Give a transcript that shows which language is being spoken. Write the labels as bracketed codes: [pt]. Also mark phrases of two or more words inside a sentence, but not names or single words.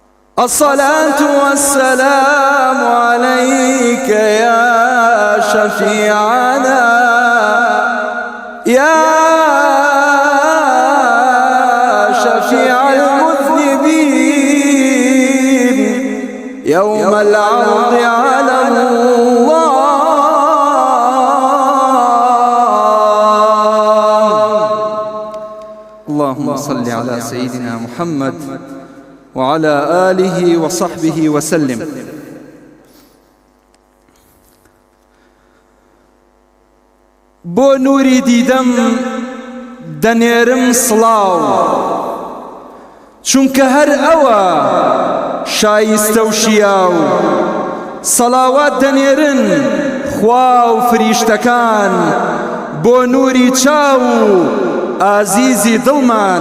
[ar] الصلاة والسلام عليك يا شفيعنا يا شفيع المذنبين يوم العرض على الله. اللهم صل على سيدنا محمد وعلى آله وصحبه وسلم. [ckb] بۆ نوری دیدەم دەنێرم سڵاو، چونکە هەر ئەوە شایستە و شیاو. سەڵاوات دەنێرن خوا و فریشتەکان بۆ نوری چاو و ئازیزی دڵمان.